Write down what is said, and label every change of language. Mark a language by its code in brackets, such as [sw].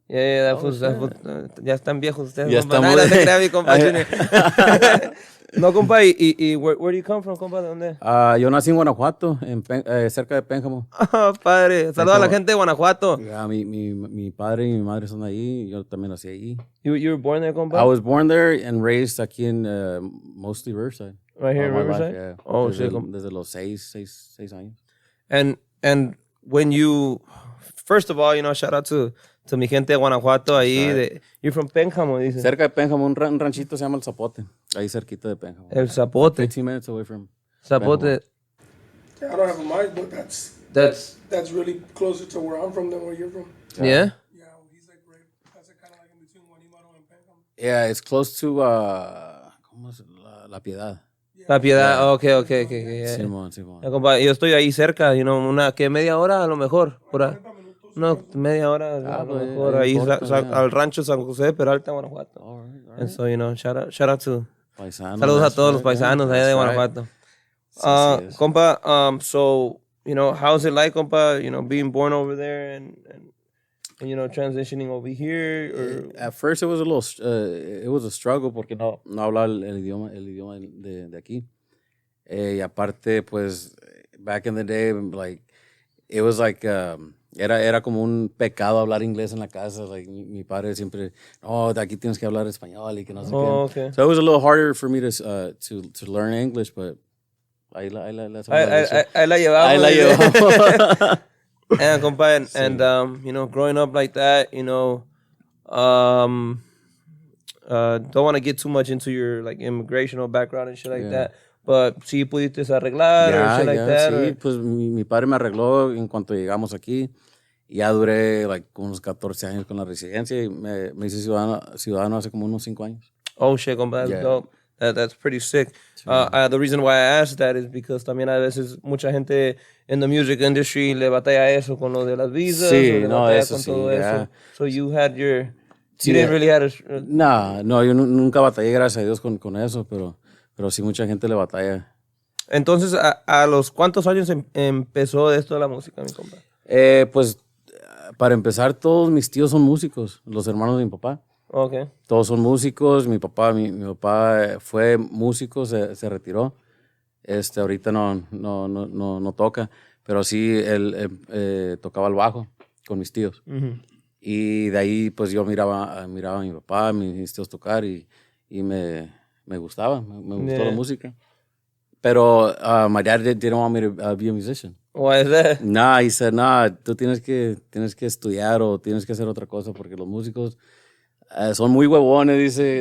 [es] Yeah, ya están viejos ustedes, Ya compa. estamos. Nada, te creas, mi compa Junior. No, compa, y [en] where do you come from, [es] compa? ¿De dónde? Yo nací en Guanajuato, cerca de Pénjamo. Ah, padre. Saludos a la gente de Guanajuato. Yeah, mi padre y mi madre son ahí. Yo también nací ahí. [en] You were born there, compa? I was born there and raised aquí in mostly Riverside. Right here in All my Riverside? life, yeah. Oh, [es] desde, [en] shit. [es] Desde los seis años. [en] And when you, first of all, you know, shout out to [es] mi gente de Guanajuato ahí. [en] You're from Pénjamo, dice. [es] Cerca de Pénjamo, un ranchito se llama El Zapote. Ahí cerquita de Pénjamo. El Zapote. [en] 15 minutes away from [es] Zapote. [en] Yeah, I don't have a mic, but that's really closer to where I'm from than where you're from. Yeah? Yeah, he's like right. That's kind of like in between Guanímaro and Pénjamo. Yeah, it's close to [es] ¿cómo es? La Piedad. La Piedad. [en] Yeah. Okay. Yeah. [es] Simón. Ya, compa, yo estoy ahí cerca, [en] you know, [es] media hora a lo mejor. Por ahí. No, media hora a lo mejor. Ahí al rancho San José, Peralta, Guanajuato. [en] All right. And so, you know, shout out to... [es] Paisanos, Saludos a todos los [en] right, [es] paisanos allá de Guanajuato. Sí, [en] Compa, so, you know, how's it like, compa, you know, being born over there and you know, transitioning over here? Or... At first it was a struggle [es] porque no hablaba el idioma de aquí. Y aparte, pues, [en] back in the day, like, it was like, [es] era como un pecado hablar inglés en la casa. Like, mi padre siempre, de aquí tienes que hablar español y que no sé qué. [en] Okay. So it was a little harder for me to learn English, but [es] ahí la llevamos. Ahí la llevamos. [en] And, compa, and you know, growing up like that, you know, don't want to get too much into your, like, immigration background and shit like that. But [es] sí pudiste arreglar [en] or shit like that. [es] Sí, pues mi padre me arregló en cuanto llegamos aquí. Ya duré like unos 14 años con la residencia y me hice ciudadano hace como unos 5 años. [en] Oh shit, compa, that's dope. That's pretty sick. The reason why I asked that is because [es] también a veces mucha gente [en] in the music industry [es] le batalla eso con lo de las visas. Sí, o no, eso con sí. todo eso. [en] So you had your... [es] Sí, [en] you didn't really have a... [es] No, yo nunca batallé, gracias a Dios, con eso, pero sí mucha gente le batalla. Entonces, ¿a los cuántos años empezó esto de la música, mi compa? Pues, para empezar, todos mis tíos son músicos, los hermanos de mi papá. [en] Okay. [es] Todos son músicos, mi papá fue músico, se retiró. Ahorita no toca, pero sí, él tocaba el bajo con mis tíos. Uh-huh. Y de ahí, pues, yo miraba a mi papá, mis tíos tocar y me gustaba, me gustó la música. [en] Pero my dad didn't want me to be a musician. Why is that? [es] Nah, [en] he said, [es] tú tienes que estudiar o tienes que hacer otra cosa porque los músicos son muy huevones, dice.